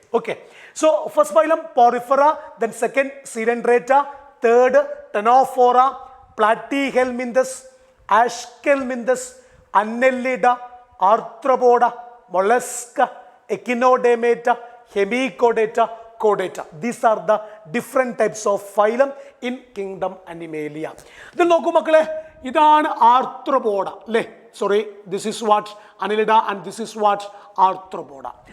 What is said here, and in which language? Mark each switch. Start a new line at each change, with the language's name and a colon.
English: Okay. So first phylum Porifera, then second Coelenterata, third Ctenophora, Platyhelminthes, Aschelminthes, Annelida, Arthropoda, Mollusca, Echinodermata, Hemichordata, Chordata. These are the different types of phylum in kingdom Animalia.
Malayalam: Then നോക്കൂ മക്കളെ, ഇതാണ് Arthropoda അല്ലേ?
English: Sorry, this is what Annelida and this is what Arthropoda.